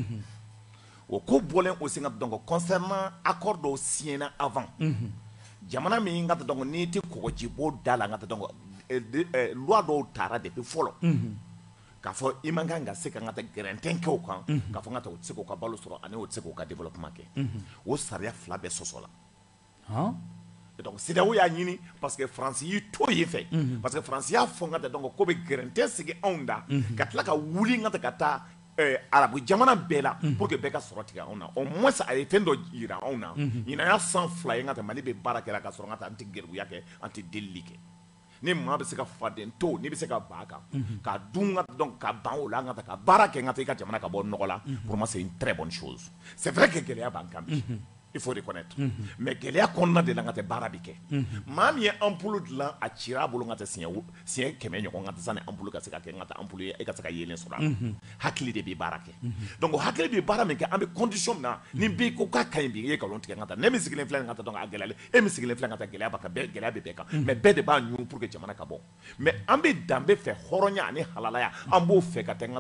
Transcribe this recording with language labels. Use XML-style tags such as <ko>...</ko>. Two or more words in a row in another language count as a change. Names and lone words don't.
<bm>o ko bɔlen o sen ka dɔn concernant accord dɔw signé avant jamana min ka tɛ dɔn n'i tɛ kɔgɔjibɔ da la ka tɛ dɔn loi dɔw taara depuis fɔlɔ k'a fɔ i man kan ka se ka n ka taa Gɛrɛntɛn kɛ o kan k'a fɔ n ka taa o tɛ se k'o ka balo sɔrɔ ani o tɛ se k'o ka développement kɛ o sariya fila bɛɛ sɔsɔ la donc CEDEAO y'a ɲini</bm> <fr>parce que France</fr> <bm>y'i to yen fɛ</bm> <fr>parce que France</fr> <bm>y'a fɔ n ka taa donc ko bɛ Gɛrɛntɛn sigi anw da ka tila ka wuli n ka taa arabu jamana bɛɛ la</bm> <fr>pour que</fr> <bm>bɛɛ ka sɔrɔ tigɛ anw na</bm> <fr>au moins</fr> <bm>a ye fɛn dɔ yira anw na ɲinaya 102 ye n ka taa Mali bɛ baara kɛra ka sɔrɔ n ka taa an tɛ gɛribuya kɛ an tɛ delili kɛ ni maa bɛ se ka faden to ni bɛ se ka ba kan ka dun ka donc ka ban o la an ka taa ka baara kɛ n ka taa i ka jamana ka bɔ nɔgɔ la</bm> <fr>pour moi c'est une très bonne chose c'est vrai que</fr> <bm>gɛlɛya b'an kan bi</bm> <fr>il faut reconnaître</fr> <bm>mais gɛlɛya kɔnɔna de la n ka taa baara bɛ kɛ maa min ye ampoule dilan a cira a bolo n ka taa siɲɛ 100 ɲɔgɔn ka taa sani ampoule ka se ka kɛ n ka taa ampoule ye e ka se ka yelen sɔrɔ a la hakili de bɛ baara kɛ donc hakili bɛ baara min kɛ an bɛ condition min na ni bɛ ko k'a ka ɲi bi i ye nkalon tigɛ n ka taa ne min sigilen filɛ nin ka taa donc a gɛlɛyalen e min sigilen filɛ n ka taa gɛlɛya b'a kan gɛlɛya bɛ bɛɛ kan mais bɛɛ de b'a ɲun</bm> <fr>pour que</fr> <bm>jamana ka bɔ mais an bɛ danbe fɛ hɔrɔnya ani halalaya an b'o fɛ ka taa n ka</bm>